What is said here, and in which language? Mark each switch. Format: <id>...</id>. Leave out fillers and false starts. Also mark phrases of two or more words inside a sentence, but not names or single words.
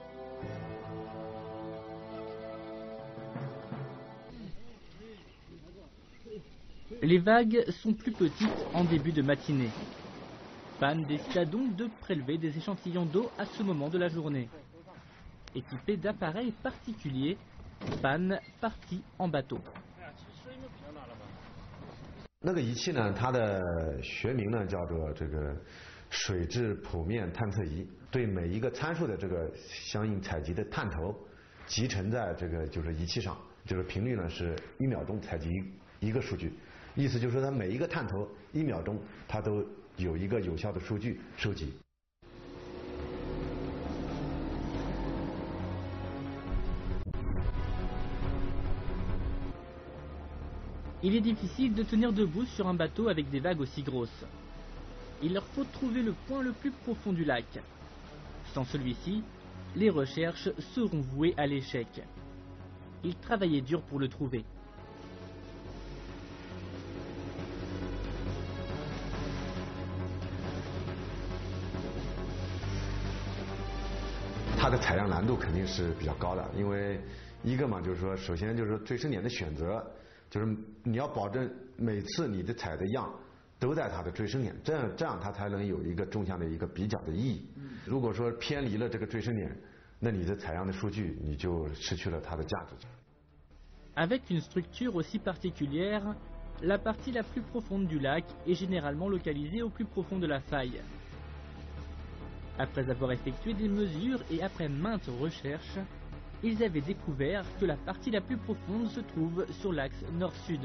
<fr>Les vagues sont plus petites en début de matinée. Pan décida donc de prélever des échantillons d'eau à ce moment de la journée. Équipé d'appareils particuliers, Pan partit en bateau.</fr> <zh>那个仪器呢，它的学名呢叫做这个水质谱面探测仪，对每一个参数的这个相应采集的探头集成在这个就是仪器上，就是频率呢是1秒钟采集一个数据。意思就是说，它每一个探头1秒钟，它都有一个有效的数据收集。</zh> <fr>Il est difficile de tenir debout sur un bateau avec des vagues aussi grosses. Il leur faut trouver le point le plus profond du lac. Sans celui-ci, les recherches seront vouées à l'échec. Ils travaillaient dur pour le trouver.</fr> <zh>它的采样难度肯定是比较高的，因为一个嘛，就是说，首先就是说追生点的选择，就是你要保证每次你的采的样都在它的追生点，这样它才能有一个纵向的一个比较的意义。如果说偏离了这个追生点，那你的采样的数据你就失去了它的价值。</zh> <fr>Avec une structure aussi particulière, la partie la plus profonde du lac est généralement localisée au plus profond de la faille. Après avoir effectué des mesures et après maintes recherches, ils avaient découvert que la partie la plus profonde se trouve sur l'axe nord-sud.</fr>